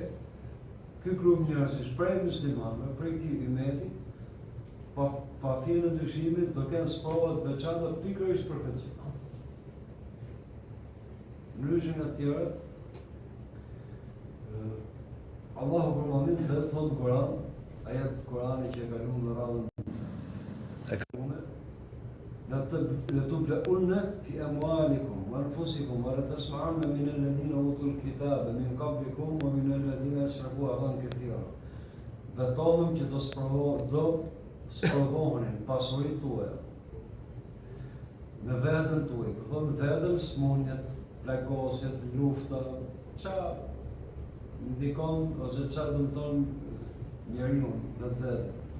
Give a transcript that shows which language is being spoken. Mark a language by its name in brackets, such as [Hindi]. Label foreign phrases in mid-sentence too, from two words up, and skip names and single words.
[Albanian] Ky grup njerëzish prej muslimanëve, prej këtij umeti, pa fjalë ndryshimit, do kenë sprova të veçanta pikërisht për këtë. Ndryshe nga tjera, Allahu përmendit vetë thonë në Kur'an, ajet Kur'ani që e kalon në radhën e kalume, [Arabic] لتبلؤن في أموالكم وأنفسكم ولتسمعن من الذين أوتوا الكتاب من قبلكم ومن الذين أشركوا أذًا كثيرا. [Albanian] Betohem që do sprovohen pasuritë tuaja në veten tuaj. Thonë vetëm smunjet, plagosjet, lufta, çfarë ndikon ose çfarë dëmton njeriu në vetë.